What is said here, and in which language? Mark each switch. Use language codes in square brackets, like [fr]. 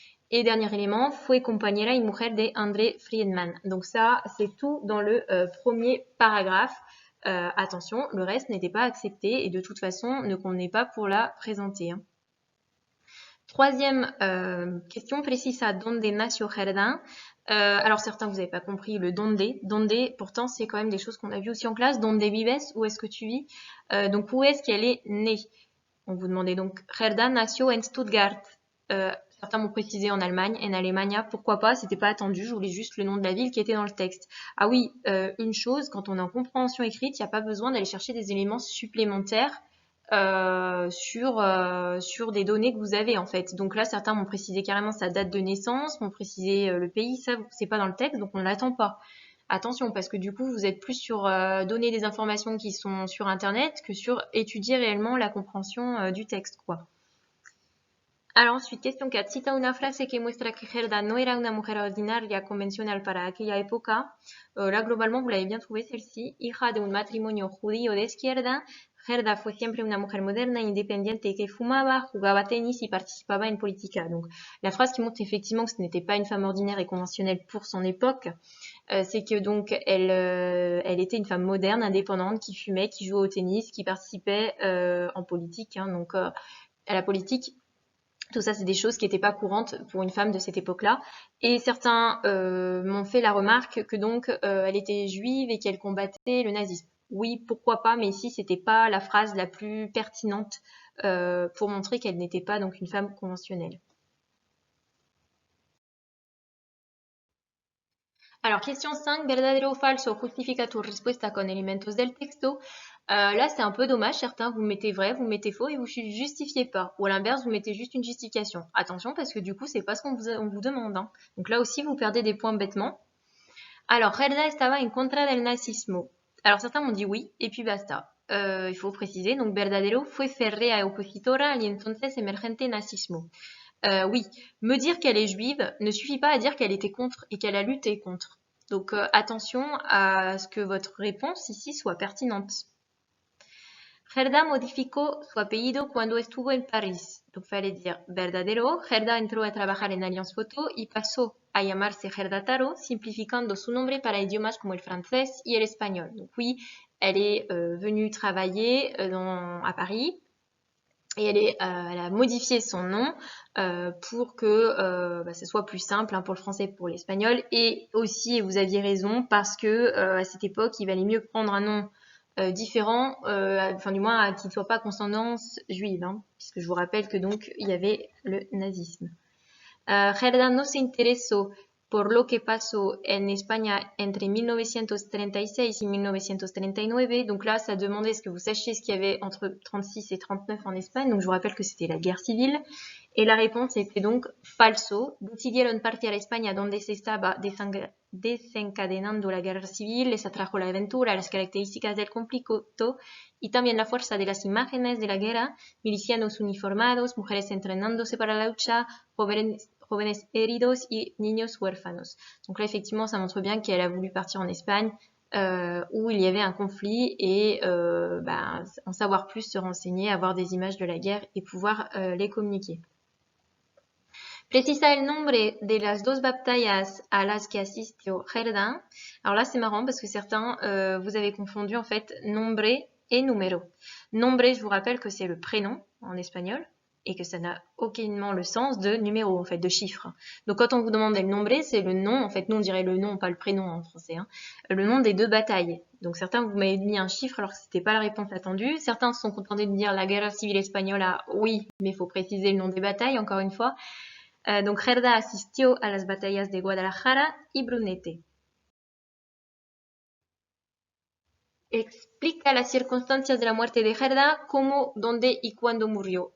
[fr] Et dernier élément, [es] fue compañera y mujer de André Friedman. [fr] Donc ça, c'est tout dans le premier paragraphe. Attention, le reste n'était pas accepté et de toute façon ne convenait pas pour la présenter. Hein. Troisième question, [es] precisa donde nació Gerda. [fr] Alors certains, vous n'avez pas compris le donde. Donde, pourtant, c'est quand même des choses qu'on a vues aussi en classe. [es] Donde vives, [fr] où est-ce que tu vis donc où est-ce qu'elle est née? On vous demandait donc, [es] Gerda nació en Stuttgart. [fr] Certains m'ont précisé en Allemagne, en Alemania, pourquoi pas, c'était pas attendu, je voulais juste le nom de la ville qui était dans le texte. Ah oui, une chose, quand on est en compréhension écrite, il n'y a pas besoin d'aller chercher des éléments supplémentaires sur des données que vous avez en fait. Donc là, certains m'ont précisé carrément sa date de naissance, m'ont précisé le pays, ça c'est pas dans le texte, donc on ne l'attend pas. Attention, parce que du coup, vous êtes plus sur donner des informations qui sont sur Internet que sur étudier réellement la compréhension du texte, quoi. Alors ensuite, question 4. [es] Cita una frase que muestra que Gerda no era una mujer ordinaria convencional para aquella época. [fr] Là, globalement, vous l'avez bien trouvé celle-ci. [es] Hija de un matrimonio judío de izquierda, Gerda fue siempre una mujer moderna, independiente que fumaba, jugaba tenis y participaba en política. [fr] Donc, la phrase qui montre effectivement que ce n'était pas une femme ordinaire et conventionnelle pour son époque, c'est que donc elle était une femme moderne, indépendante, qui fumait, qui jouait au tennis, qui participait en politique. Hein, donc, à la politique. Tout ça, c'est des choses qui n'étaient pas courantes pour une femme de cette époque-là. Et certains m'ont fait la remarque que donc elle était juive et qu'elle combattait le nazisme. Oui, pourquoi pas, mais ici, c'était pas la phrase la plus pertinente pour montrer qu'elle n'était pas donc une femme conventionnelle. Alors, question 5, [es] verdadero o falso, justifica tu respuesta con elementos del texto. [fr] Là, c'est un peu dommage. Certains, vous mettez vrai, vous mettez faux et vous justifiez pas. Ou à l'inverse, vous mettez juste une justification. Attention, parce que du coup, c'est pas ce qu'on vous demande. Hein. Donc là aussi, vous perdez des points bêtement. [es] Alors, Gerda estaba en contra del nazismo. [fr] Alors, certains m'ont dit oui, et puis basta. Il faut préciser. [es] Donc, verdadero fue férrea opositora al entonces emergente nazismo. [fr] Oui, me dire qu'elle est juive ne suffit pas à dire qu'elle était contre et qu'elle a lutté contre. Donc attention à ce que votre réponse ici soit pertinente. [es] Gerda modificó su apellido cuando estuvo en París. [fr] Donc fallait dire [es] verdadero. Gerda entró a trabajar en Allianz Photo y pasó a llamarse Gerda Taro, simplificando su nombre para idiomas como el francés y el espagnol. [fr] Donc oui, elle est venue travailler à Paris. Et elle a modifié son nom pour que ce soit plus simple hein, pour le français et pour l'espagnol. Et aussi, et vous aviez raison, parce que à cette époque, il valait mieux prendre un nom différent, enfin du moins qui ne soit pas consonance juive, hein, puisque je vous rappelle que donc il y avait le nazisme. [es] Gerda no se interesó por lo que pasó en España entre 1936 et 1939. [fr] Donc là, ça demandait ce que vous sachiez ce qu'il y avait entre 36 et 39 en Espagne. Donc je vous rappelle que c'était la guerre civile. Et la réponse était donc falso. [es] Decidieron partir a España donde se estaba desencadenando la guerra civil, les atrajo la aventura, las características del conflicto y también la fuerza de las imágenes de la guerra, milicianos uniformados, mujeres entrenándose para la lucha, jóvenes heridos y niños huérfanos. [fr] Donc là, effectivement, ça montre bien qu'elle a voulu partir en Espagne où il y avait un conflit et en savoir plus, se renseigner, avoir des images de la guerre et pouvoir les communiquer. [es] Precisa el nombre de las dos batallas a las que asistió Gerda. [fr] Alors là, c'est marrant parce que certains, vous avez confondu en fait nombre et número. Nombre, je vous rappelle que c'est le prénom en espagnol et que ça n'a aucunement le sens de numéro, en fait, de chiffre. Donc quand on vous demande le nombre, c'est le nom, en fait, nous on dirait le nom, pas le prénom en français, hein, le nom des deux batailles. Donc certains, vous m'avez mis un chiffre alors que c'était pas la réponse attendue. Certains se sont contentés de dire [es] la guerra civile española, [fr] oui, mais il faut préciser le nom des batailles, encore une fois. [es] Donc Gerda asistió a las batallas de Guadalajara y Brunete. Explica las circunstancias de la muerte de Gerda, cómo, dónde y cuándo murió.